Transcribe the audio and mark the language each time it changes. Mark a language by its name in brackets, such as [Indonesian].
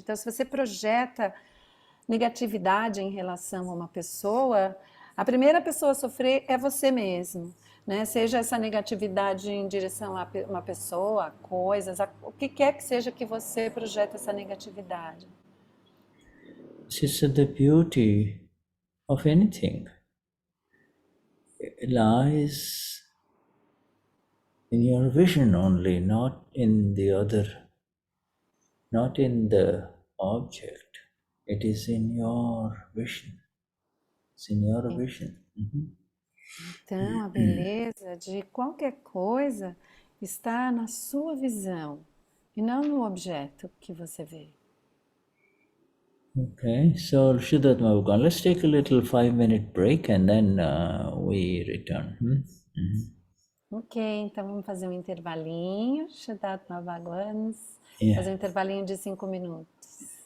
[Portuguese] Então, se você projeta negatividade em relação a uma pessoa, a primeira pessoa a sofrer é você mesmo, né? Seja essa negatividade em direção a uma pessoa, a coisas, o que quer que seja que você projeta essa negatividade. [English] It's the beauty of anything. It lies in your vision only, not in the object. It is in your vision. It's in your vision. [Portuguese] Então, a beleza de qualquer coisa está na sua visão e não no objeto que você vê. [English] Okay, so Vishuddhatma, let's take a little 5-minute break and then we return. [Portuguese] Ok, então vamos fazer um intervalinho. Vishuddhatma Bhagwan. [English] Yeah. [Portuguese] Fazer um intervalinho de 5 minutos.